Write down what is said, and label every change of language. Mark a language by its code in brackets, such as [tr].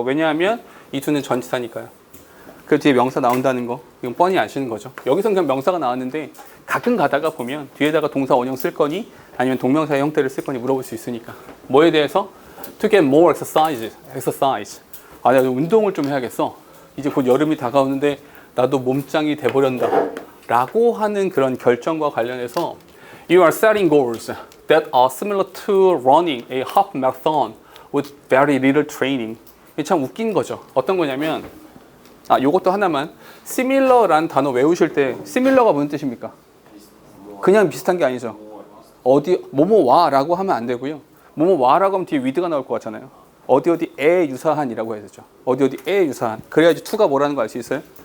[ko] 왜냐하면 이 두는 전치사니까요. 그 뒤에 명사 나온다는 거 이건 뻔히 아시는 거죠. 여기서는 그냥 명사가 나왔는데 가끔 가다가 보면 뒤에다가 동사 원형 쓸 거니 아니면 동명사의 형태를 쓸 거니 물어볼 수 있으니까. 뭐에 대해서? [en] To get more exercise. [ko] 아, 내가 운동을 좀 해야겠어. 이제 곧 여름이 다가오는데 나도 몸짱이 돼버렸다 라고 하는 그런 결정과 관련해서 [en] You are setting goals that are similar to running a half marathon with very little training. [ko] 이게 참 웃긴 거죠. 어떤 거냐면 요것도 하나만 similar라는 단어 외우실 때 similar가 무슨 뜻입니까? 그냥 비슷한 게 아니죠. 뭐뭐와 라고 하면 안 되고요. 뭐뭐와 라고 하면 뒤에 with가 나올 것 같잖아요. 어디에 유사한이라고 해야 되죠. 어디에 유사한. 그래야지 to가 뭐라는 거 알 수 있어요?